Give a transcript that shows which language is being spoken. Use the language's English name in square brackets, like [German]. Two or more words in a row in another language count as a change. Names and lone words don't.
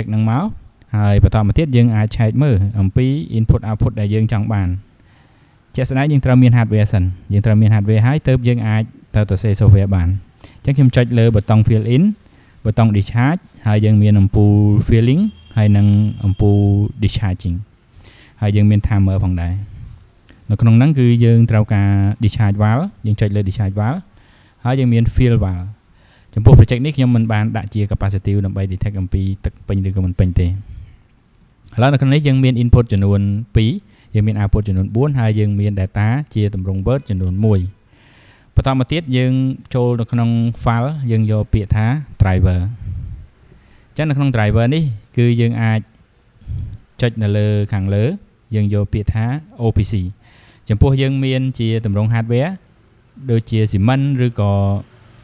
[Khmer] ហ្នឹងមកហើយបន្តមកទៀតយើងអាចឆែកមើលអំពី [English] input output [Khmer] ដែលយើងចង់បានជាក់ស្ដែងយើងត្រូវមាន hardware សិនយើងត្រូវមាន hardware ហើយទើបយើងអាចទៅសេ software បានអញ្ចឹងខ្ញុំចុច លើប៊ូតុង [English] fill in [Khmer] ប៊ូតុង discharge ហើយយើងមានអំពូល filling ហើយនិងអំពូល discharging ហើយយើងមាន timer ផងដែរនៅក្នុងហ្នឹងគឺ យើងត្រូវការ [English] discharge valve [Khmer] យើងចុចលើ [English] discharge valve [Khmer] ហើយយើងមាន [English] fill valve [Khmer] ចំពោះ project នេះខ្ញុំមិនបានដាក់ជា capacitive ដើម្បី detect អំពីទឹកពេញឬក៏មិនពេញទេឥឡូវនៅក្នុងនេះយើងមាន input ចំនួន2យើងមាន output ចំនួន4ហើយយើងមាន data ជាទម្រង់ word ចំនួន1បន្តមកទៀតយើងចូលនៅក្នុង file យើងយកពាក្យថា driver អញ្ចឹងនៅក្នុង driver នេះគឺយើងអាចចុចនៅលើខាងលើយើងយកពាក្យថា OPC ចំពោះយើងមានជាទម្រង់ hardware ដូចជា Siemens ឬក៏